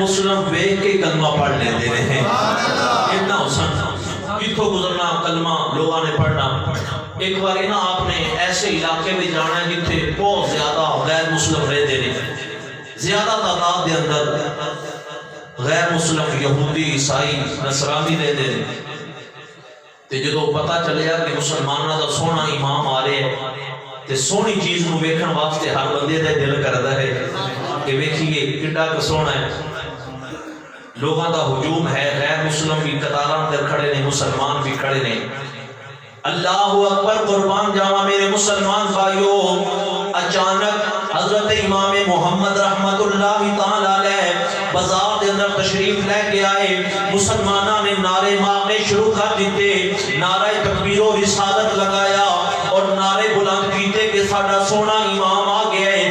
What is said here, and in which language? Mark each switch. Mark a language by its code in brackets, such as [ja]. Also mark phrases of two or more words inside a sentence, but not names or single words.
[pa] مسلم ویکھ کے کلمہ پڑھ لیتے ہیں ایڈا حسن جتھوں گزرنا کلمہ لوگوں نے پڑھنا ایک بار نا آپ نے ایسے علاقے میں جانا ہے جتھے بہت زیادہ غیر مسلم رہتے ہیں زیادہ تعداد دے اندر غیر مسلم یہودی عیسائی نصرانی رہتے ہیں تے جدو پتہ چلیا کہ مسلمانوں دا سونا امام آ رہے ہیں تے سونی چیز نو ویکھن واسطے ہر بندے دا دل کردا ہے کہ ویکھیے کڈا کہ سونا ہے لوگوں کا ہجوم ہے، غیر مسلم بھی قطاراں اندر کھڑے نے، مسلمان بھی کھڑے نے۔ [ur] اللہ اکبر، [pa] قربان جاواں میرے مسلمان بھائیو، [ur] اچانک حضرت امام محمد رحمت اللہ تعالی علیہ بازار کے اندر تشریف لے کے آئے، مسلمانوں نے نعرے مارنے شروع کر دیتے، نعرہ تکبیر و رسالت لگایا اور نعرے بلند کیتے کہ [pa] ساڈا سونا امام آ گیا ہے۔